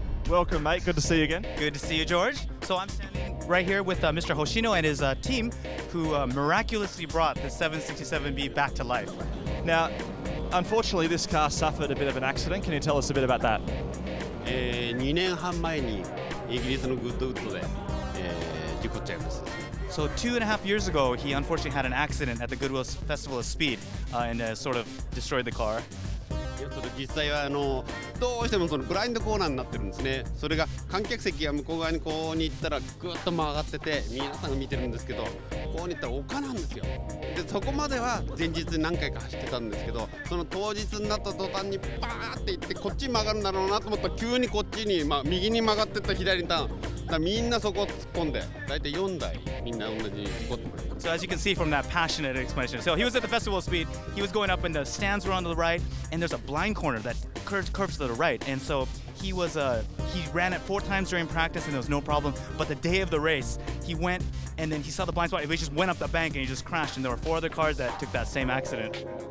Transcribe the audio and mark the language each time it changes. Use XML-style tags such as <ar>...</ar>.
<en>Welcome, mate. Good to see you again. Good to see you, George. So I'm standing right here with Mr. Hoshino and his team, who miraculously brought the 767B back to life. Now, unfortunately, this car suffered a bit of an accident. Can you tell us a bit about that?</en> <ja>2年半前にイギリスのグッドウッドで、事故っちゃいました。</ja> <en>So 2.5 years ago, he unfortunately had an accident at the Goodwill Festival of Speed and sort of destroyed the car.</en> <ja>実際はどうしてもそのブラインドコーナーになってるんですね。それが観客席が向こう側にこうに行ったらぐっと曲がってて皆さんが見てるんですけど、こうに行ったら丘なんですよ。でそこまでは前日に何回か走ってたんですけど、その当日になった途端にバーって行ってこっちに曲がるんだろうなと思ったら急にこっちに、右に曲がってった左にターン。だからみんなそこ突っ込んで、大体4台みんな同じに突っ込んでます。</ja> <en>So as you can see from that passionate explanation, so he was at the Festival of Speed, he was going up and the stands were on the right, and there's a blind corner that curves to the right, and so he ran it 4 times during practice and there was no problem, but the day of the race, he went and then he saw the blind spot, and he just went up the bank and he just crashed, and there were 4 other cars that took that same accident.</en>